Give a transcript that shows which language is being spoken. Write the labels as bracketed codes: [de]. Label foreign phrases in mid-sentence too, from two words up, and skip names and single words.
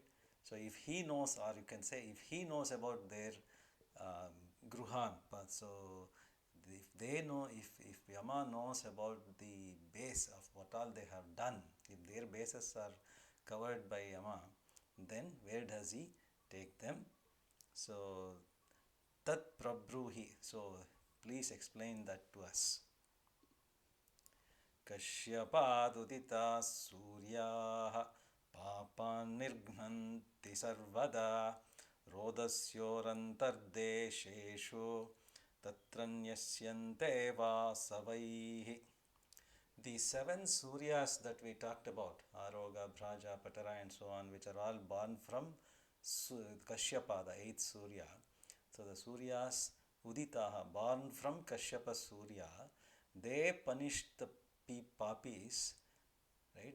[en] So if he knows, or you can say if he knows about their gruhan, so if they know, if Yama knows about the base of what all they have done, if their bases are covered by Yama, then where does he take them? So [sa] tat prabruhi, [en] so please explain that to us. [sa] Kashyapaduditas suryaha papan nirghnanti sarvada rodasyorantardesheshu tatranyasyante vasavaihi. [en] The seven Suryas that we talked about, Aroga, Bhraja, Patara and so on, which are all born from Kashyapa, the eighth Surya. So the Suryas Uditaha, born from Kashyapa Surya, they punish the papis, right?